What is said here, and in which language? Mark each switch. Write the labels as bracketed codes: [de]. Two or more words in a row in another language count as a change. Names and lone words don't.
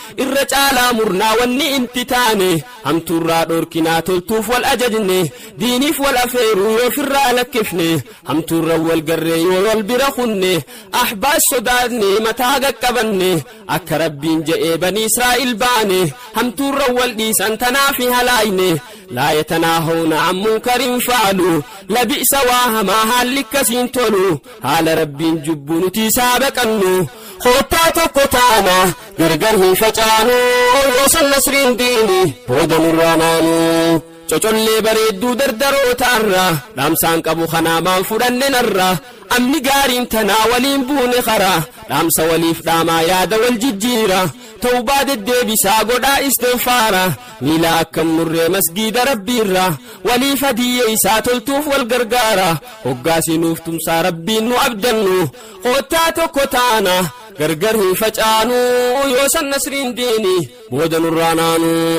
[om] Irra caalaa murnaa wanni inti taane. Hamtuurraa dhorkinaa toltuuf wal ajajne. Diiniif wal afeeruu yoo firraa lakkifne. Hamtuurra wal garree yoo wal bira kunne. Ahbaas sodaadne mataa gaqqabanne. Akka Rabbiin je'ee banii Israa'il baane. Hamtuurra wal dhiisan tanaaf hin halaayne. [ar] لا يتناهون عن منكر فعلوا لبئس وهما [om] haalli akkasiin tolu haala Rabbiin jubbu nuti isaa baqannu koottaa tokko taana gargar hin facaanu yoo san nasriin diini booda nurraa naanu cocollee bareedduu dardaroo ta'arra dhaamsaan qabu kanaa maan fudhanne narra amni gaariin tanaa waliin buune kara dhaamsa waliif dhaamaa yaada wal jijjiira tawbaa deddeebisaa godhaa istinfaara miila akkam murree masgiida Rabbiirra waliif hadiyyee isaa toltuuf wal gargaara hoggaasi nuuf tumsaa Rabbiin nu abdannu koottaa tokko taana gargar hin facaanu yoo san nasriin diini booda nurraa naanu.